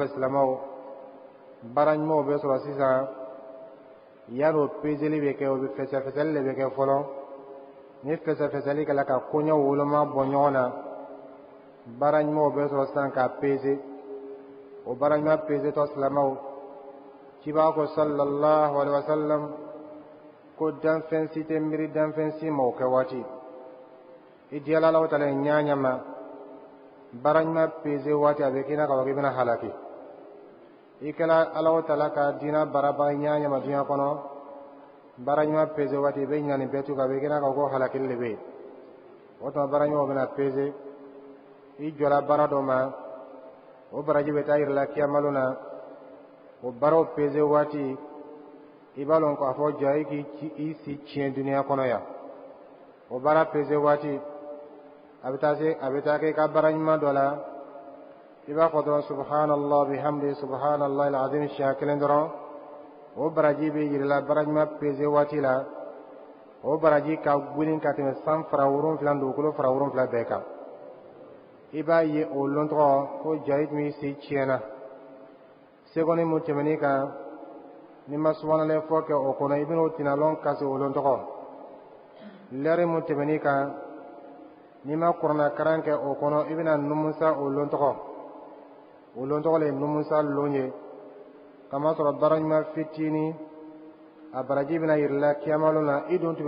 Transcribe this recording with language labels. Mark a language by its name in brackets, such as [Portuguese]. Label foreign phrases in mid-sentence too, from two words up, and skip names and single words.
[Bambara] silamɛw baara ɲumanw bɛ sɔrɔ sisan yan'o peseli bɛ kɛ o bɛ fɛsɛfɛsɛli de bɛ kɛ fɔlɔ ni fɛsɛfɛsɛli kɛla ka koɲɛ woloma bɔ ɲɔgɔn na baara ɲumanw bɛ sɔrɔ sisan k'a pese o baara ɲuman pesetɔ silamɛw cibaa ko [Arabic] صلى الله عليه وسلم [Bambara] ko danfɛn si tɛ miiri danfɛn si ma o kɛ waati i diyala Alahu Taala ye ɲaɲa ma baara ɲuman pese waati a bɛ k'i na ka fɔ k'i bɛna halaki i kɛla Alahu Taala ka diinɛ baarabaga ɲaɲa ma diɲɛ kɔnɔ baara ɲuman pese waati i bɛ ɲina nin bɛɛ tu kan a bɛ k'i na ka fɔ ko halakili de bɛ yen o tuma baara ɲumanw bɛna pese i jɔla baara dɔ ma o baraji bɛ taa yira la kiyamalo na o baaraw pese waati i b'a lɔn k'a fɔ ja i k'i si tiɲɛ duniya kɔnɔ yan o baara pese waati a bɛ taa kɛ i ka baara ɲuman dɔ la i b'a fɔ dɔrɔn [Arabic] سبحان الله وبحمده سبحان الله العظيم [Bambara] siɲɛ kelen dɔrɔn o baraji bɛ yira la baara ɲuman pese waati la o baraji ka gwiri ka tɛmɛ san fara 7 dugukolo fara 7 bɛɛ kan i b'a ye o lon tɔgɔ ko ja i tun si tiɲɛna segɔni mun tɛmɛn'i kan ni ma subhanallah fɔ kɛ o kɔnɔ i bɛna o tinalɔn kasi o lon tɔgɔ lɛri mun tɛmɛn'i kan ni ma kuranna karan kɛ o kɔnɔ i bɛna numusa o lon tɔgɔ le ye numusa lon ye kamasɔrɔ baara ɲuman fitinin a baraji bɛna yira la kiyamalo na i dun tun bɛ